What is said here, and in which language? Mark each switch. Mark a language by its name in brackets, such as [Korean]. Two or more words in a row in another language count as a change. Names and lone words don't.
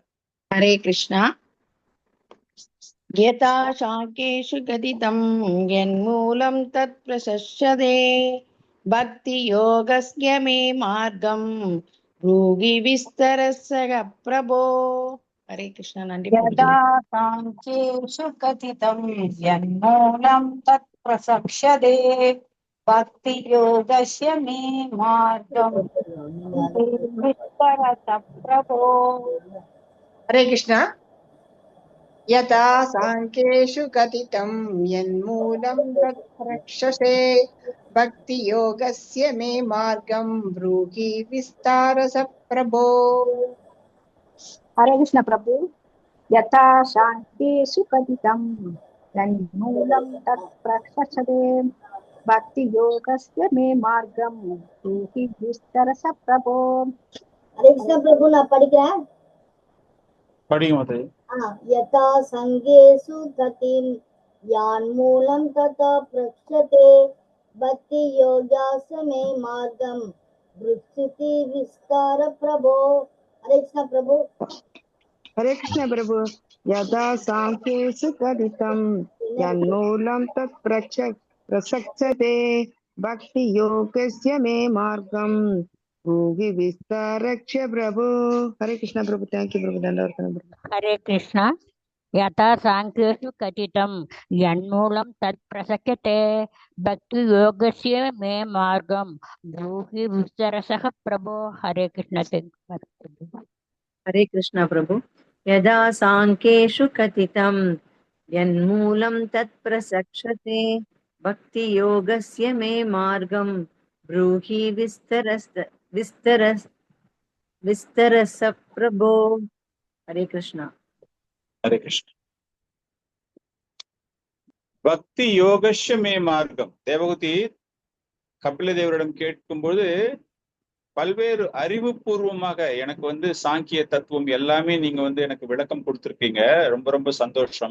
[Tamil] ஹரே கிருஷ்ணா. [Sanskrit] यथा साङ्ख्येषु कथितं यन्मूलं तत् प्रशस्यते भक्ति योगस्य मे मार्गं ब्रूहि विस्तरशः प्रभो. [Tamil] ஹரே கிருஷ்ணா. நன்றி. [Sanskrit] यदा साङ्ख्येषु कथितं यन्मूलं तत् प्रसक्ष्यते भक्तियोगस्य मे मार्गं विस्तरत प्रभो. हरे कृष्णा. यथा साङ्ख्येषु कथितं यन्मूलं तत् प्रक्षसे भक्तियोगस्य मे मार्गं ब्रूहि विस्तारस प्रभो. हरे कृष्ण प्रभु. यथा शान्तिषु कथितं तन्मूलं तत् प्रशस्यते भक्ति योगस्य मे मार्गं ब्रूहि विस्तरस प्रभो. हरे कृष्ण प्रभु. [Tamil] நான் படிக்கிறேன். படிங்க. [Sanskrit] यथा संगेषु गतिं यान्मूलं तथा प्रक्षते भक्ति योगास्य मे मार्गं वृत्ति विस्तार प्रभो. हरे कृष्ण प्रभु. हरे कृष्ण प्रभु. यदा साङ्ख्येषु कथितं यन्मूलं तत् प्रसक्ष्यते भक्ति योगस्य मे मार्गं ब्रूहि विस्तारक्ष प्रभु. हरे कृष्ण प्रभु. [English] thank you [Hindi] प्रभु. धन्यवाद प्रभु. [Sanskrit] हरे कृष्ण. यथा साङ्ख्येषु कथितं यन्मूलं तत् प्रसक्यते भक्ति योगस्य मे मार्गं ब्रूहि विस्तरसः प्रभो. हरे कृष्ण. हरे कृष्ण प्रभु. यदा साङ्ख्येषु कथितं यन्मूलं तत् प्रसक्ष्यते भक्ति योगस्य मे मार्गं ब्रूहि विस्तरस प्रभो. हरे कृष्ण. हरे कृष्ण. भक्ति योगस्य मे मार्गं. [Tamil] தேவகூதி கபில தேவரிடம் கேட்கும்போது பல்வேறு அறிவுபூர்வமாக எனக்கு வந்து சாங்கிய தத்துவம் எல்லாமே நீங்க வந்து எனக்கு விளக்கம் கொடுத்திருக்கீங்க. ரொம்ப ரொம்ப சந்தோஷம்.